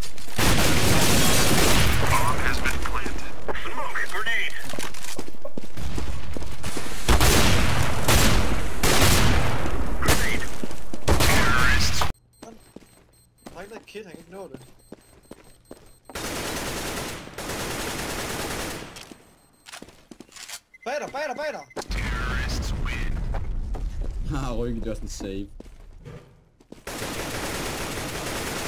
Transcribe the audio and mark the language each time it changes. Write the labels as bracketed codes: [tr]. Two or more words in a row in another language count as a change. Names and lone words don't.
[en] Bomb has been planted. Smoke grenade. Grenade. Terrorists. [da] Der er ikke noget kid, han kan ikke nå det. Bag dig! [en] Terrorists win. [da] Ryggen, det var sådan save. Hvad har du gang?